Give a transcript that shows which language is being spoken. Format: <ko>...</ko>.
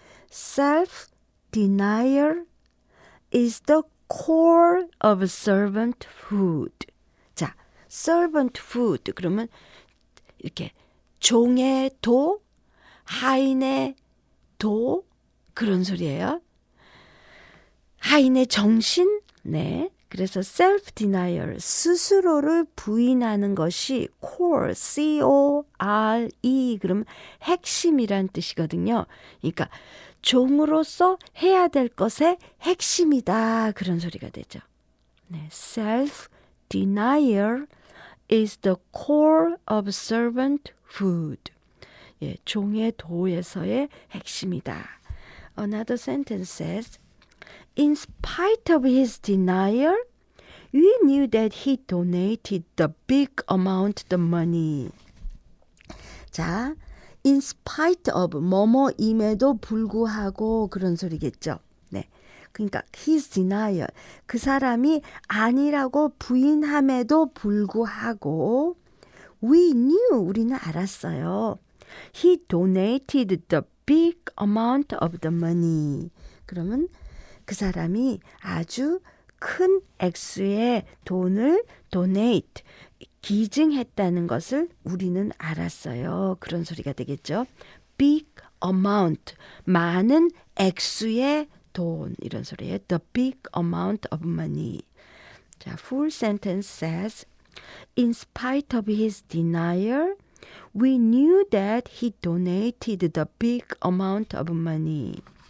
<en>Self-denial is the core of servanthood.</en> <ko>자, servanthood 그러면 이렇게 종의 도, 하인의 도 그런 소리예요. 하인의 정신, 네. 그래서 self-denial, 스스로를 부인하는 것이 core, C-O-R-E, 그럼 핵심이란 뜻이거든요. 그러니까 종으로서 해야 될 것의 핵심이다. 그런 소리가 되죠. 네.</ko> <en>Self-denial is the core of servanthood.</en> <ko>예, 종의 도에서의 핵심이다.</ko> <en>Another sentence says, In spite of his denial, we knew that he donated the big amount of money.</en> <ko>자,</ko> <en>in spite of</en> <ko>뭐뭐임에도 불구하고 그런 소리겠죠. 네. 그러니까</ko> <en>his denial,</en> <ko>그 사람이 아니라고 부인함에도 불구하고</ko> <en>we knew,</en> <ko>우리는 알았어요.</ko> <en>He donated the big amount of the money.</en> <ko>그러면 그 사람이 아주 큰 액수의 돈을 donate, 기증했다는 것을 우리는 알았어요. 그런 소리가 되겠죠.</ko> <en>Big amount,</en> <ko>많은 액수의 돈, 이런 소리예요.</ko> <en>The big amount of money. 자, full sentence says, In spite of his denial, we knew that he donated the big amount of money.</en>